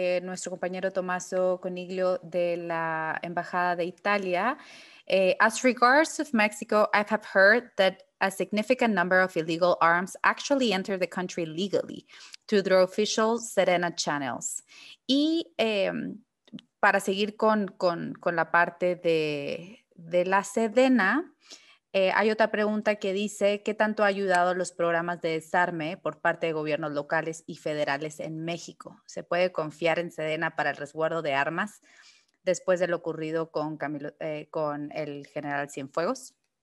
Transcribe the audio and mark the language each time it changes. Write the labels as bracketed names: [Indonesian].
[Spanish] Nuestro compañero Tommaso Coniglio de la Embajada de Italia. [English] As regards of Mexico, I have heard that a significant number of illegal arms actually enter the country legally through their official Sedena channels. [Spanish] Y para seguir con la parte de la Sedena, hay otra pregunta que dice, ¿qué tanto ha ayudado los programas de desarme por parte de gobiernos locales y federales en México? ¿Se puede confiar en Sedena para el resguardo de armas después de lo ocurrido con el general Cienfuegos?